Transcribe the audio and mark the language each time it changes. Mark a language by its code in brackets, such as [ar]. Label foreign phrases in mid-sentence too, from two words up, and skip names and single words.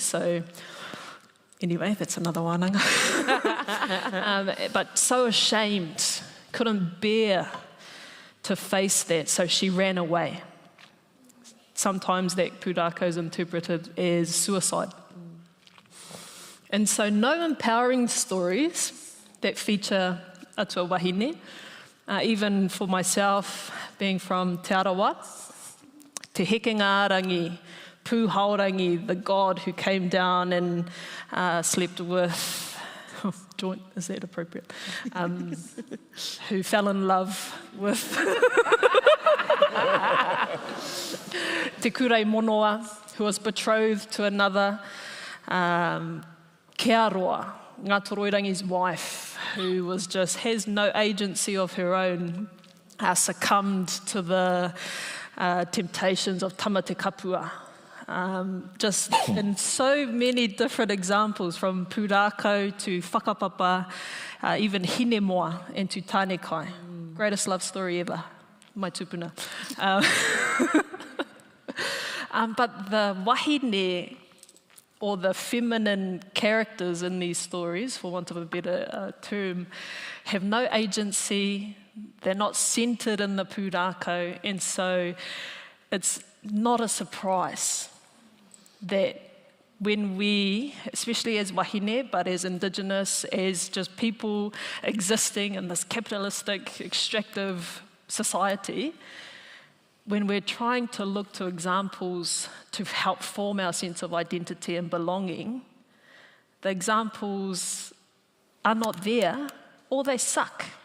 [en] So anyway, that's another wānanga. But so ashamed, couldn't bear to face that, so she ran away. Sometimes that pūrākau is interpreted as suicide. And so no empowering stories that feature [mi] atua wahine, [en] even for myself, being from Te Arawa, Te Hekenga Rangi, Pū Haurangi, the god who came down and slept with, joint, is that appropriate? Who fell in love with Te Kurei Monoa, who was betrothed to another, Kia roa, Ngā Toroirangi's wife, who has no agency of her own, succumbed to the temptations of tamate kapua. Just in so many different examples, from pūrākau to whakapapa, even hinemoa and to tānekai. Greatest love story ever, [mi] mai tupuna. [en] But the wahine, or the feminine characters in these stories, for want of a better term, have no agency. They're not centred in the pūrākau, and so it's not a surprise that when we, especially as wahine, but as Indigenous, as just people existing in this capitalistic, extractive society, when we're trying to look to examples to help form our sense of identity and belonging, the examples are not there, or they suck.